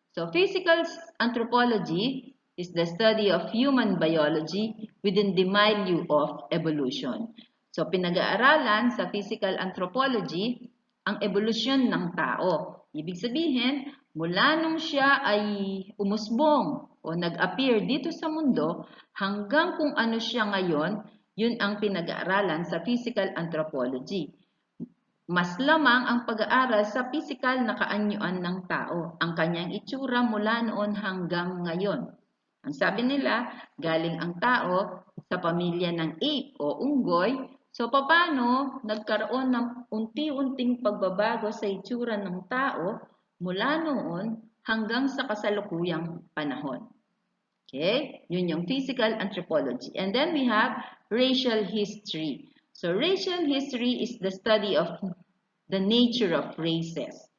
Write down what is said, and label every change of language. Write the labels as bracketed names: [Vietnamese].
[English] So, physical anthropology is the study of human biology within the milieu of evolution. [Filipino] So, pinag-aaralan sa physical anthropology ang evolusyon ng tao. Ibig sabihin, mula nung siya ay umusbong o nag-appear dito sa mundo hanggang kung ano siya ngayon, yun ang pinag-aaralan sa physical anthropology. Mas lamang ang pag-aaral sa pisikal na kaanyuan ng tao, ang kanyang itsura mula noon hanggang ngayon. Ang sabi nila, galing ang tao sa pamilya ng ape o unggoy, so paano nagkaroon ng unti-unting pagbabago sa itsura ng tao mula noon hanggang sa kasalukuyang panahon. Okay? Yun yung physical anthropology. [English] And then we have racial history. So racial history is the study of the nature of races.